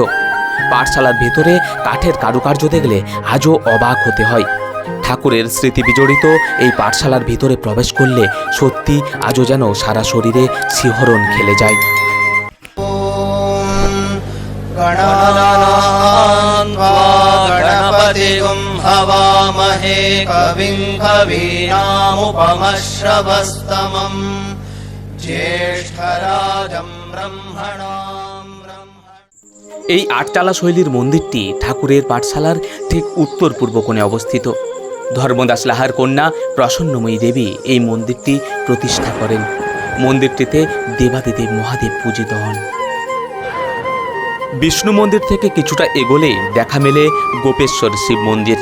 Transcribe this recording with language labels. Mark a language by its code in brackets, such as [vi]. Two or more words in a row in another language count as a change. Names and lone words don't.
[bn] পাঠশালার ভেতরে কাঠের কারুকার্য দেখলে আজও অবাক হতে হয়। ঠাকুরের স্মৃতি বিজড়িত এই পাঠশালার ভিতরে প্রবেশ করলে সত্যি আজও যেন সারা শরীরে শিহরণ খেলে যায়। [sa] त्वा गणपतिगुं हवामहे कविं कवीनामुपमश्रवस्तमम् ज्येष्ठराजं ब्रह्मणां [bn] এই আটচালা শৈলীর মন্দিরটি ঠাকুরের পাঠশালার ঠিক উত্তর পূর্ব কোণে অবস্থিত। ধর্মদাস লাহার কন্যা প্রসন্নময়ী দেবী এই মন্দিরটি প্রতিষ্ঠা করেন। মন্দিরটিতে দেবাদিদেব মহাদেব পূজিত হন। বিষ্ণু মন্দির থেকে কিছুটা এগোলেই দেখা মেলে গোপেশ্বর শিব মন্দির।